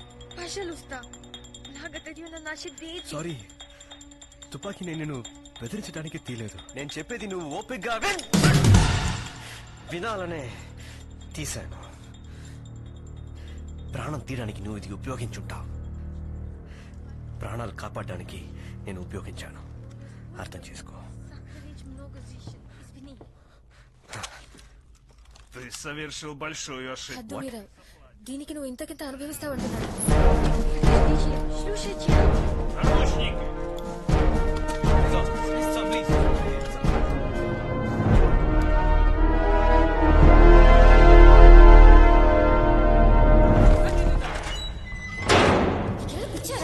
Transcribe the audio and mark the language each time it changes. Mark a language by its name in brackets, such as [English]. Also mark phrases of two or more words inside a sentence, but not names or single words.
[Telugu] సారీ, తుపాకీ నేను బెదిరించడానికి తీలేదు. నేను చెప్పేది నువ్వు ఓపిగ్గా వినాలనే తీశాను. ప్రాణం తీయడానికి నువ్వు ఇది ఉపయోగించుంటావు. ప్రాణాలు కాపాడడానికి నేను ఉపయోగించాను. అర్థం చేసుకో. [Russian] Ты совершил большую ошибку. [Telugu] హద్దు మీరావు. దీనికి నువ్వు ఇంతకింత అనుభవిస్తావంటున్నాడు. [Russian] Наручники! [Telugu] ఎలా పిచ్చారా?